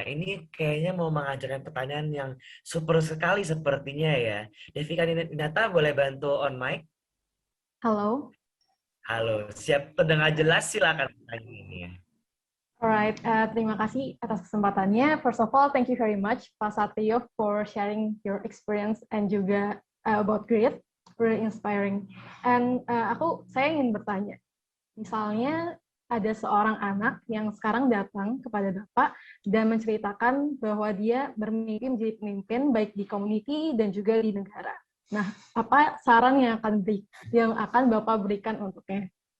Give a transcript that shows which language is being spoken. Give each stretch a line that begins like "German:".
Indonesian: Ini kayaknya mau mengajarkan pertanyaan yang super sekali sepertinya ya. Devika Winata boleh bantu
English: on mic?
Indonesian: Halo. Halo, siap terdengar jelas, silakan tanya ini ya. Alright, terima kasih atas kesempatannya.
English: First of all, thank you very much Pak Satrio for sharing your experience and
Indonesian: juga
English: about grit, very inspiring.
Indonesian: And saya ingin bertanya, misalnya ada seorang anak yang sekarang datang kepada Bapak dan menceritakan bahwa dia bermimpi menjadi pemimpin baik di community dan juga di negara. Nah, apa saran yang akan Bapak berikan untuknya?